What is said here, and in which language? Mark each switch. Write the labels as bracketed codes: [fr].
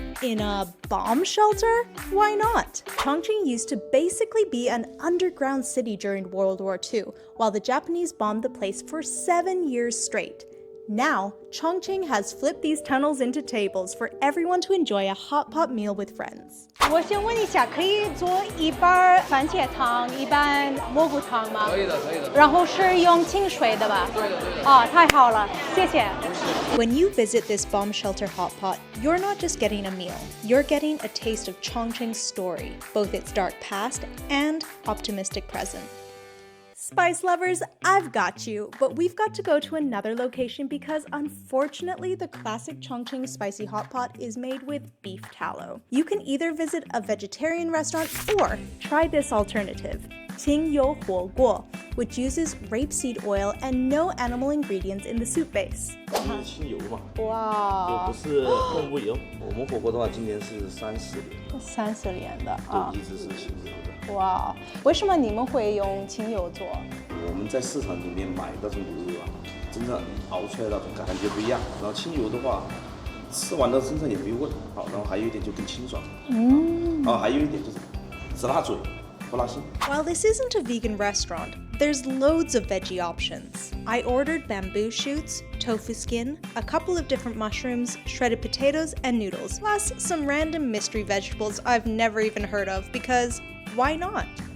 [en] In a bomb shelter? Why not? Chongqing used to basically be an underground city during World War II, while the Japanese bombed the place for 7 years straight. Now, Chongqing has flipped these tunnels into tables for everyone to enjoy a hot pot meal with friends. [zh] 我先问一下，可以做一半番茄汤，一半蘑菇汤吗？可以的。然后是用清水的吧？对的。哦，太好了，谢谢。 [en] When you visit this bomb shelter hot pot, you're not just getting a meal, you're getting a taste of Chongqing's story, both its dark past and optimistic present. Spice lovers, I've got you, but we've got to go to another location because unfortunately the classic Chongqing spicy hot pot is made with beef tallow. You can either visit a vegetarian restaurant or try this alternative, 清油火锅, which uses rapeseed oil and no animal ingredients in the soup base. [zh] 清油嘛，哇，不是动物油。我们火锅的话，今年是30年，30年的啊，一直是清油的。哇，为什么你们会用清油做？我们在市场里面买那种牛肉啊，真正熬出来那种感觉不一样。然后清油的话，吃完了身上也没有味，好，然后还有一点就更清爽，然后还有一点就是直辣嘴，不辣心。 [en] While this isn't a vegan restaurant, there's loads of veggie options. I ordered bamboo shoots, tofu skin, a couple of different mushrooms, shredded potatoes, and noodles, plus some random mystery vegetables I've never even heard of because why not?